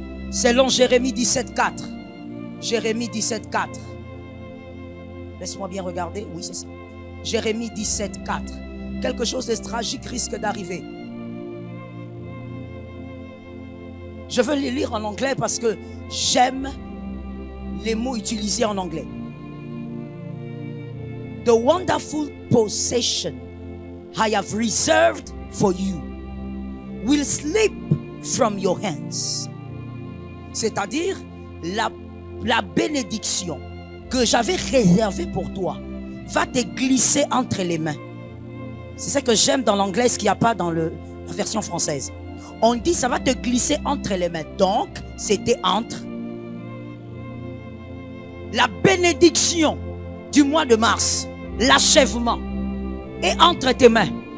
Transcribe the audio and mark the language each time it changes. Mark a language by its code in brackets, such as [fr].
[fr] Selon Jérémie 17,4. Jérémie 17,4. Laisse-moi bien regarder. Oui, c'est ça. Jérémie 17,4. Quelque chose de tragique risque d'arriver. Je veux les lire en anglais parce que j'aime les mots utilisés en anglais. [en] The wonderful possession I have reserved for you will slip from your hands. [fr] C'est-à-dire la bénédiction que j'avais réservée pour toi va te glisser entre les mains. C'est ça que j'aime dans l'anglais, ce qu'il n'y a pas dans la version française. On dit ça va te glisser entre les mains. Donc, c'était entre la bénédiction du mois de mars, l'achèvement, est entre tes mains.